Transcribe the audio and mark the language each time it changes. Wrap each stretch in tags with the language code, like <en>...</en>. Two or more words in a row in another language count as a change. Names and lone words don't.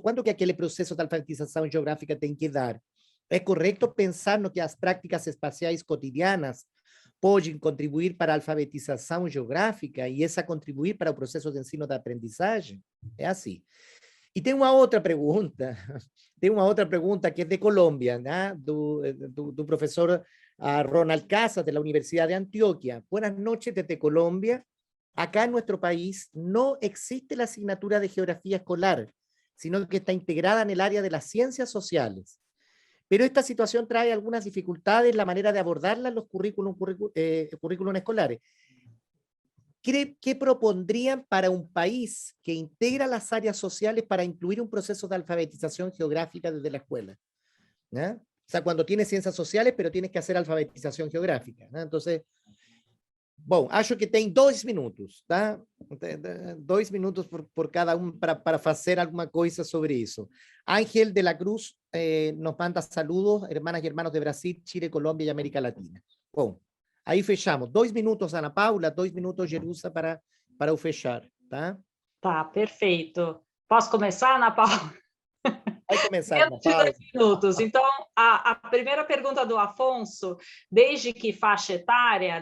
<pt>Quanto que aquele processo de alfabetização geográfica tem que dar? É correto pensar no que as práticas espaciais cotidianas podem contribuir para a alfabetização geográfica e essa contribuir para o processo de ensino da aprendizagem? É assim. E tem uma outra pergunta que é de Colômbia, né? do professor Ronald Casas, de la Universidad de Antioquia.</pt> <es>Buenas noches desde Colombia. Acá en nuestro país no existe la asignatura de geografía escolar, sino que está integrada en el área de las ciencias sociales. Pero esta situación trae algunas dificultades en la manera de abordarla en los currículum escolares. ¿Qué propondrían para un país que integra las áreas sociales para incluir un proceso de alfabetización geográfica desde la escuela? ¿No? O sea, cuando tienes ciencias sociales, pero tienes que hacer alfabetización geográfica, ¿no? Entonces,</es> <pt>bom, acho que tem 2 minutos, tá? 2 minutos por cada um para fazer alguma coisa sobre isso.</pt> <es>Ángel de la Cruz nos manda saludos, hermanas e hermanos de Brasil, Chile, Colômbia e América Latina.</es> <pt>Bom, aí fechamos. 2 minutos, Ana Paula, 2 minutos, Jerusa, para o fechar, tá? Tá, perfeito. Posso começar, Ana Paula? Vai começar, Ana Menos de Paula. 2 minutos. Então, a primeira pergunta do Afonso, desde que faixa etária?</pt>